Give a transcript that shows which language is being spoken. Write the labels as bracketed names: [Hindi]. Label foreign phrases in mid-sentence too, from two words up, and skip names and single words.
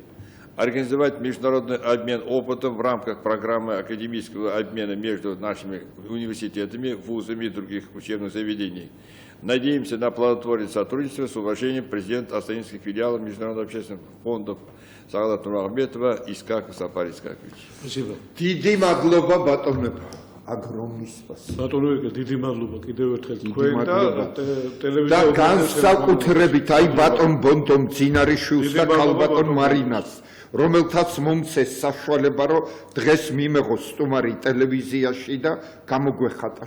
[Russian] Организовать международный обмен опытом в рамках программы академического обмена между нашими университетами, вузами и других учебных заведений. Надеемся на плодотворное сотрудничество. С уважением, президент Астанинских филиалов Международных общественных фондов Сагадат Нурмагомедова Искаков Сапар Искакович. Спасибо. [Georgian] დიდი მადლობა ბატონებო. [Russian] огромное спасибо. [Georgian] ბატონო, დიდი მადლობა კიდევ ერთხელ დიდი თქვენ და მადლობა. ტელევიზია და განსაკუთრებით აი ბატონ ბონდომ ძინარიშვილს და ქალბატონ მარინას, რომელთაც მომცეს საშუალება, რომ დღეს მიმეღოს სტუმარი ტელევიზიაში და გამოგვეხატა ჩვენი.